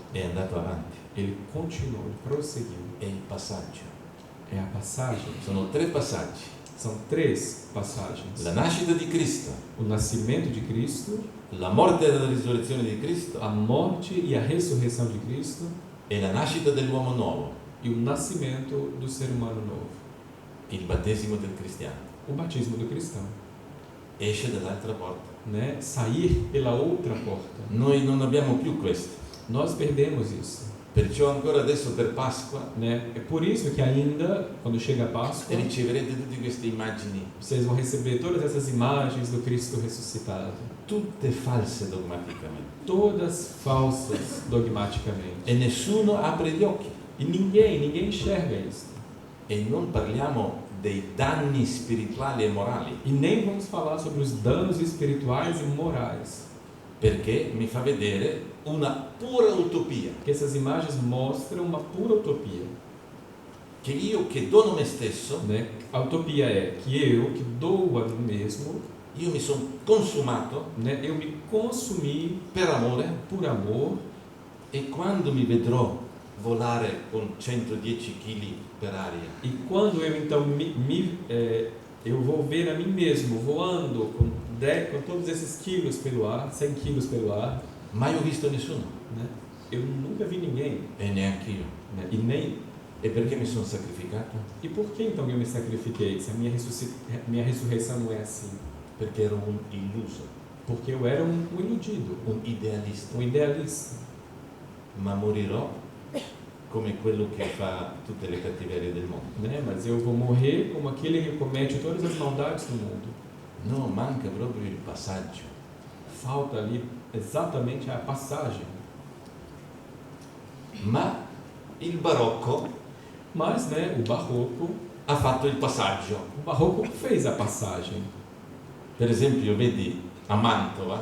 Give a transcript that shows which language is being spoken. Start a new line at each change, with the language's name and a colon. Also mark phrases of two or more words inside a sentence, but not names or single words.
Italian: È andato avanti.
Portuguese: Ele continuou, ele prosseguiu.
Italian: È il passaggio.
Portuguese: É a passagem.
Italian: Sono 3 passaggi.
Portuguese: São 3 passagens.
Italian: La nascita di Cristo,
Portuguese: O nascimento de Cristo,
Italian: la morte e la risurrezione di Cristo
Portuguese: a morte e a ressurreição de Cristo
Italian: e la nascita dell'uomo nuovo,
Portuguese: e o nascimento do ser humano novo.
Italian: il battesimo del cristiano.
Portuguese: O batismo do cristão.
Italian: Esce dall'altra porta.
Portuguese: Né? Sair pela outra porta.
Italian: Noi non abbiamo più questo,
Portuguese: Nós perdemos isso.
Italian: Perciò ancora adesso per Pasqua
Portuguese: né? É por isso que ainda, quando chega a Páscoa,
Italian: riceverete tutte queste immagini,
Portuguese: vocês vão receber todas essas imagens do Cristo ressuscitado.
Italian: tutte false dogmaticamente.
Portuguese: Todas falsas dogmaticamente.
Italian: E nessuno apre gli occhi.
Portuguese: E ninguém enxerga isso.
Italian: E non parliamo dei danni spirituali e morali,
Portuguese: E nem vamos falar sobre os danos espirituais e morais.
Italian: perché mi fa vedere una pura utopia,
Portuguese: Porque essas imagens mostram uma pura utopia.
Italian: che io che dono me stesso,
Portuguese: Né? A utopia é que eu, que dou a mim mesmo,
Italian: io mi sono consumato
Portuguese: né? Eu me consumi
Italian: per amore,
Portuguese: por amor,
Italian: e quando mi vedrò volare con 110 kg per aria,
Portuguese: e quando eu então eu vou ver a mim mesmo voando com todos esses quilos pelo ar, 100 quilos pelo ar,
Italian: mai ho visto nessuno,
Portuguese: né? Eu nunca vi ninguém,
Italian: e neanche io.
Portuguese: né? E nem.
Italian: E perché mi sono sacrificato?
Portuguese: E por que então eu me sacrifiquei? Se a minha ressurreição não é assim?
Italian: Perché ero un illuso,
Portuguese: Porque eu era um iludido,
Italian: un idealista,
Portuguese: um idealista.
Italian: ma morirò come quello che fa tutte le cattiverie del mondo.
Portuguese: Né? Mas eu vou morrer como aquele que comete todas as maldades do mundo.
Italian: No, manca proprio il passaggio.
Portuguese: Falta ali exatamente a passagem.
Italian: Ma il barocco
Portuguese: Mas, né, o barroco
Italian: ha fatto il
Portuguese: fez a passagem.
Italian: Per esempio, vedi a Mantova,